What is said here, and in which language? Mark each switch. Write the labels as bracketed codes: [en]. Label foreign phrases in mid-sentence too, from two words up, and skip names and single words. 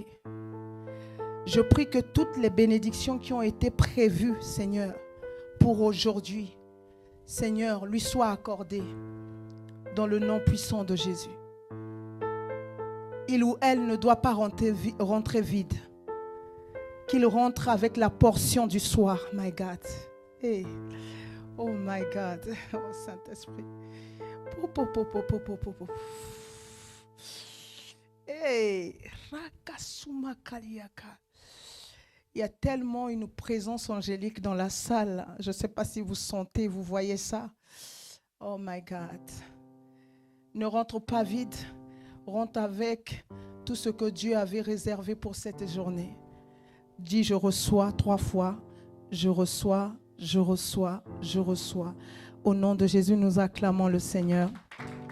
[fr] Je prie que toutes les bénédictions qui ont été prévues, Seigneur, pour aujourd'hui, Seigneur, lui soient accordées dans le nom puissant de Jésus. Il ou elle ne doit pas rentrer vide. Qu'il rentre avec la portion du soir, [en] my God. Hey. Oh my God. [fr] Oh Saint-Esprit. Hey. Il y a tellement une présence angélique dans la salle. Je ne sais pas si vous sentez, vous voyez ça. [en] Oh my God. [fr] Ne rentre pas vide. Rentre avec tout ce que Dieu avait réservé pour cette journée. Dis, je reçois 3 fois. Je reçois, je reçois, je reçois. Au nom de Jésus, nous acclamons le Seigneur.